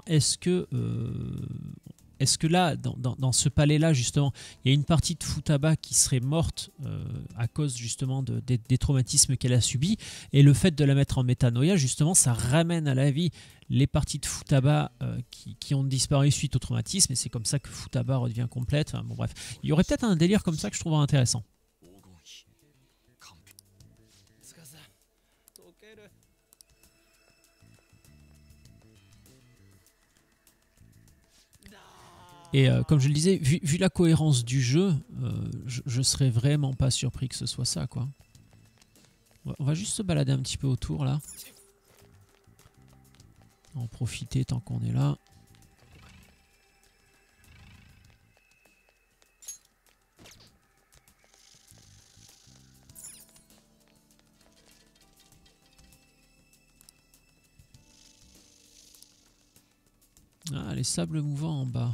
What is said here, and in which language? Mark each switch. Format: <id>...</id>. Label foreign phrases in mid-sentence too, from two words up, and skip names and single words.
<fr>Est-ce que là, dans ce palais-là, justement, il y a une partie de Futaba qui serait morte à cause justement des traumatismes qu'elle a subis, et le fait de la mettre en métanoïa, justement, ça ramène à la vie les parties de Futaba qui ont disparu suite au traumatisme, et c'est comme ça que Futaba redevient complète. Enfin, bon, bref, il y aurait peut-être un délire comme ça que je trouverais intéressant.</fr> <ja>つかさ、溶ける。</ja> <fr>Et comme je le disais, vu la cohérence du jeu, je serais vraiment pas surpris que ce soit ça, quoi. On va juste se balader un petit peu autour, là. En profiter tant qu'on est là. Ah, les sables mouvants en bas.</fr>